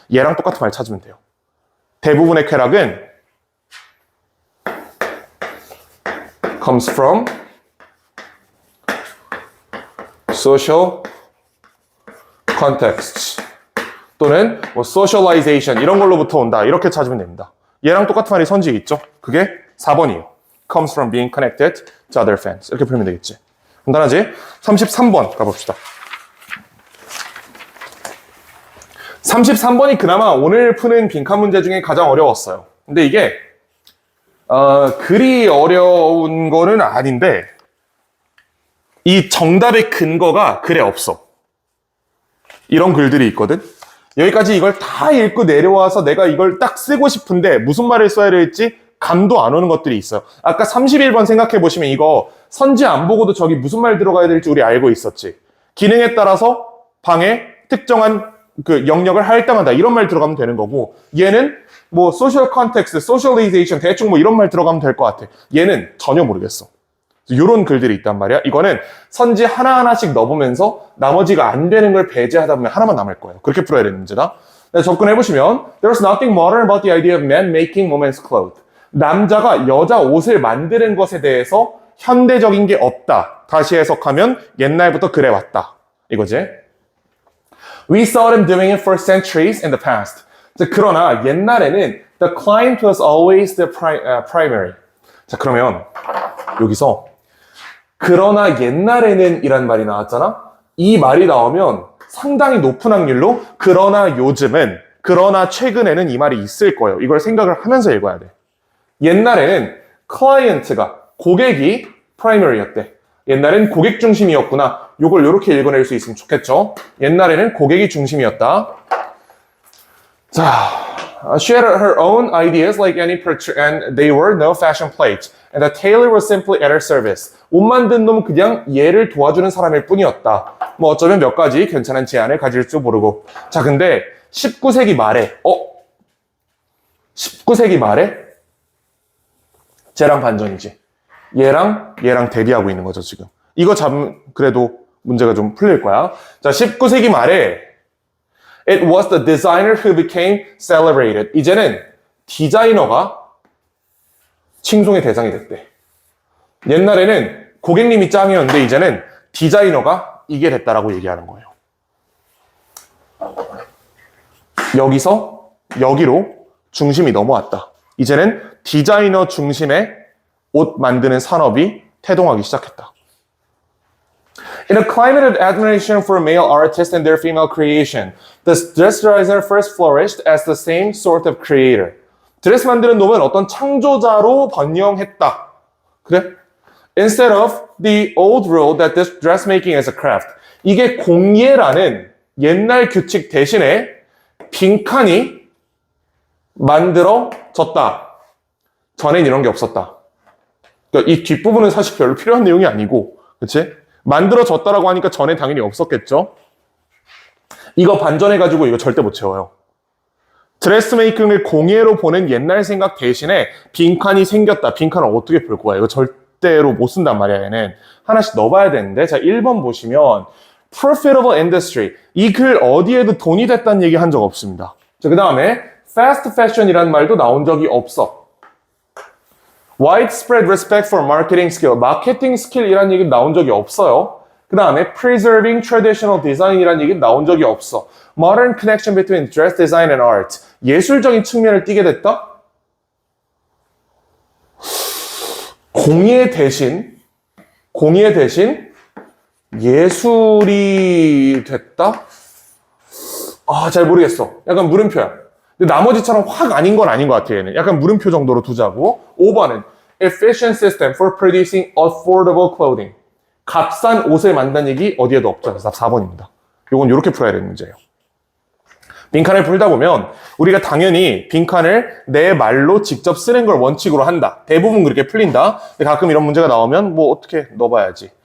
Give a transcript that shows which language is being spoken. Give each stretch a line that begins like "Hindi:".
Korean: 얘랑 똑같은 말 찾으면 돼요. 대부분의 쾌락은
English: comes from social contexts
Korean: 또는 뭐 socialization 이런 걸로부터 온다. 이렇게 찾으면 됩니다. 얘랑 똑같은 말이 선지에 있죠. 그게 4번이에요.
English: comes from being connected to other fans.
Korean: 이렇게 풀면 되겠지. 간단하지? 33번 가봅시다. 33번이 그나마 오늘 푸는 빈칸 문제 중에 가장 어려웠어요. 근데 이게 그리 어려운 거는 아닌데 이 정답의 근거가 글에 없어. 이런 글들이 있거든. 여기까지 이걸 다 읽고 내려와서 내가 이걸 딱 쓰고 싶은데 무슨 말을 써야 될지 감도 안 오는 것들이 있어요. 아까 31번 생각해 보시면 이거 선지 안 보고도 저기 무슨 말 들어가야 될지 우리 알고 있었지. 기능에 따라서 방에 특정한 그 영역을 할당한다 이런 말 들어가면 되는 거고 얘는 뭐 social context, socialization 대충 뭐 이런 말 들어가면 될 것 같아. 얘는 전혀 모르겠어. 이런 글들이 있단 말이야. 이거는 선지 하나하나씩 넣어보면서 나머지가 안 되는 걸 배제하다 보면 하나만 남을 거예요. 그렇게 풀어야 되는 문제다. 접근해보시면
English: There's nothing modern about the idea of men making women's clothes.
Korean: 남자가 여자 옷을 만드는 것에 대해서 현대적인 게 없다. 다시 해석하면 옛날부터 그래왔다. 이거지.
English: We saw them doing it for centuries in the past.
Korean: 그러나 옛날에는
English: the client was always the primary.
Korean: 자, 그러면 여기서 그러나 옛날에는 이란 말이 나왔잖아? 이 말이 나오면 상당히 높은 확률로 그러나 요즘은, 그러나 최근에는 이 말이 있을 거예요. 이걸 생각을 하면서 읽어야 돼. 옛날에는 클라이언트가, 고객이 프라이머리였대. 옛날엔 고객 중심이었구나. 요걸 이렇게 읽어낼 수 있으면 좋겠죠? 옛날에는 고객이 중심이었다.
English: 자, she had her own ideas like any and they were no fashion plate. And the tailor was simply at her service.
Korean: 옷 만든 놈은 그냥 얘를 도와주는 사람일 뿐이었다. 뭐 어쩌면 몇 가지 괜찮은 제안을 가질 줄 모르고. 자, 근데 19세기 말에 19세기 말에 쟤랑 반전이지. 얘랑 대비하고 있는 거죠, 지금. 이거 잡으면 그래도 문제가 좀 풀릴 거야. 자, 19세기 말에
English: It was the designer who became celebrated.
Korean: 이제는 디자이너가 칭송의 대상이 됐대. 옛날에는 고객님이 짱이었는데 이제는 디자이너가 이게 됐다라고 얘기하는 거예요. 여기서 여기로 중심이 넘어왔다. 이제는 디자이너 중심의 옷 만드는 산업이 태동하기 시작했다.
English: In a climate of admiration for male artists and their female creation, the dress designer first flourished as the same sort of creator.
Korean: 드레스 만드는 놈은 어떤 창조자로 번영했다. 그래?
English: Instead of the old rule that this dressmaking is a craft.
Korean: 이게 공예라는 옛날 규칙 대신에 빈칸이 만들어졌다. 전엔 이런 게 없었다. 그러니까 이 뒷부분은 사실 별로 필요한 내용이 아니고, 그치? 만들어졌다라고 하니까 전에 당연히 없었겠죠? 이거 반전해가지고 이거 절대 못 채워요. 드레스메이킹을 공예로 보는 옛날 생각 대신에 빈칸이 생겼다. 빈칸을 어떻게 풀 거야? 이거 절대로 못 쓴단 말이야, 얘는. 하나씩 넣어봐야 되는데, 자, 1번 보시면,
English: profitable industry.
Korean: 이 글 어디에도 돈이 됐다는 얘기 한 적 없습니다. 자, 그 다음에, fast fashion이라는 말도 나온 적이 없어.
English: widespread respect for marketing skill.
Korean: 마케팅 스킬이라는 얘기 나온 적이 없어요. 그 다음에
English: preserving traditional design
Korean: 이라는 얘기 나온 적이 없어.
English: modern connection between dress design and art.
Korean: 예술적인 측면을 띠게 됐다? 공예 대신 예술이 됐다? 잘 모르겠어. 약간 물음표야. 근데 나머지처럼 확 아닌 건 아닌 것 같아, 얘는. 약간 물음표 정도로 두자고. 5번은
English: efficient system for producing affordable clothing.
Korean: 값싼 옷을 만든다는 얘기 어디에도 없죠. 그래서 4번입니다. 요건 이렇게 풀어야 되는 문제예요. 빈칸을 풀다 보면 우리가 당연히 빈칸을 내 말로 직접 쓰는 걸 원칙으로 한다. 대부분 그렇게 풀린다. 근데 가끔 이런 문제가 나오면 뭐 어떻게 넣어봐야지.